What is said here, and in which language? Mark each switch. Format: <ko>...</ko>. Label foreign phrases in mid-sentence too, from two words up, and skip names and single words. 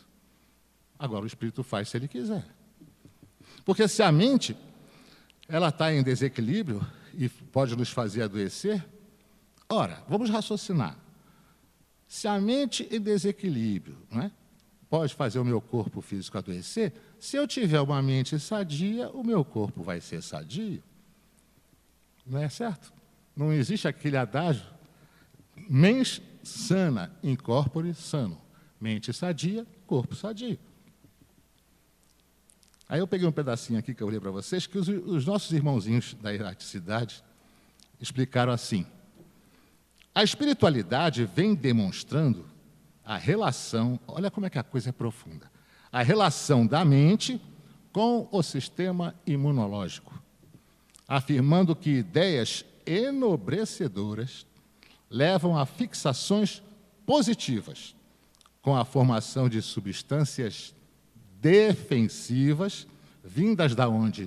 <pt>Agora, o Espírito faz se ele quiser. Porque se a mente ela está em desequilíbrio e pode nos fazer adoecer, ora, vamos raciocinar. Se a mente em desequilíbrio, não é, pode fazer o meu corpo físico adoecer, se eu tiver uma mente sadia, o meu corpo vai ser sadio. Não é certo? Não existe aquele adágio,</pt> <la>mens sana in corpore sano.</la> <pt>Mente sadia, corpo sadio. Aí eu peguei um pedacinho aqui que eu li para vocês, que os nossos irmãozinhos da erraticidade explicaram assim. A espiritualidade vem demonstrando a relação, olha como é que a coisa é profunda, a relação da mente com o sistema imunológico, afirmando que ideias enobrecedoras levam a fixações positivas, com a formação de substâncias defensivas, vindas da onde?</pt>